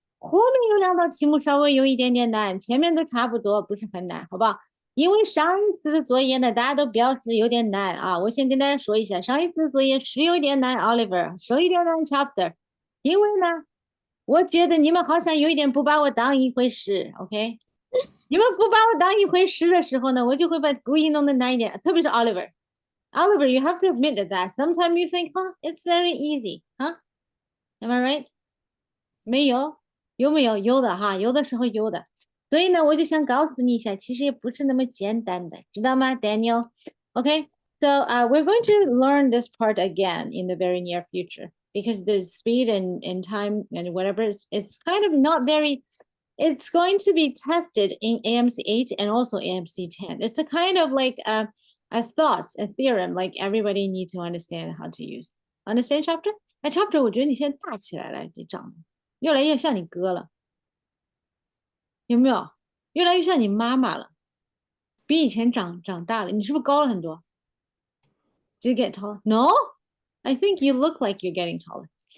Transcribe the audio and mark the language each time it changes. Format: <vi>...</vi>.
<zh>后面有2道题目稍微有一点点难，前面都差不多，不是很难，好不好？因为上一次的作业呢，大家都表示有点难啊。我先跟大家说一下，上一次的作业是有点难 ，Oliver 是有点难 ，Chapter。因为呢，我觉得你们好像有一点不把我当一回事 ，OK？你们不把我当一回事的时候呢，我就会把故意弄得难一点，特别是 Oliver。</zh> <en>Oliver, you have to admit that sometimes you think, huh, it's very easy, huh? Am I right?</en> <zh>没有，有没有？有的哈，有的时候有的。所以呢，我就想告诉你一下，其实也不是那么简单的，知道吗 ，Daniel?</zh> <en>Okay, so we're going to learn this part again in the very near future because the speed and time and whatever it's kind of not very. It's going to be tested in AMC 8 and also AMC 10. It's a kind of like a thought, a theorem, like everybody need to understand how to use. Understand chapter?</en> <zh>哎，chapter， 我觉得你现在大起来了，你长得越来越像你哥了。有没有？越来越像你妈妈了，比以前长大了。你是不是高了很多 ？</zh> <en>Do you get taller? No, I think you look like you're getting taller.</en>